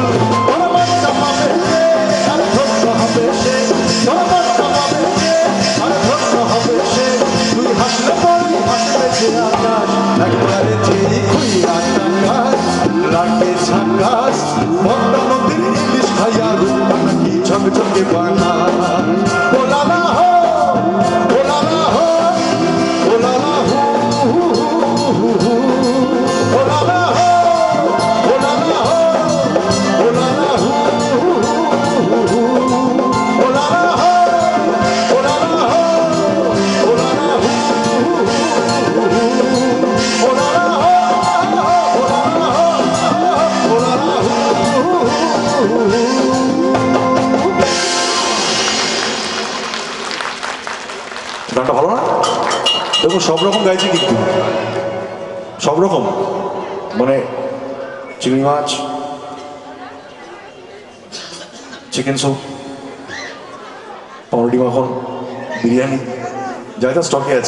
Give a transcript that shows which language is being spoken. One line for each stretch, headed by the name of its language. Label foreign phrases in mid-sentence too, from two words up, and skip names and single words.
Bangla: তোর বাচ্চা পাবে কে আর ধন্য হবে সে, তোর বাচ্চা পাবে কে আর ধন্য হবে সে। তুই হাসলে বলি হাসবে যে আকাশ, একবারে যেই খুই রাস্তাঘাট লাগে ঝাকাস, পদ্মা নদীর ইলিশ খাইয়া রূপকলা কি ঝকঝকে বানাস। ওলালা হো, ওলালা হো, ওলালা হু, ওলালা হো, ওলালা হো, ওলালা হু, ওলালা হো, ওলালা হো, ওলালা হু, ওলালা হো, ওলালা হো, ওলালা হু। গানটা ভালো না? দেখো সব রকম গাইছে কিন্তু, সব রকম, মানে চিংড়ি মাছ, চিকেন স্যুপ, পাউরুটি মাখন, বিরিয়ানি, যা যা স্টকে আছে।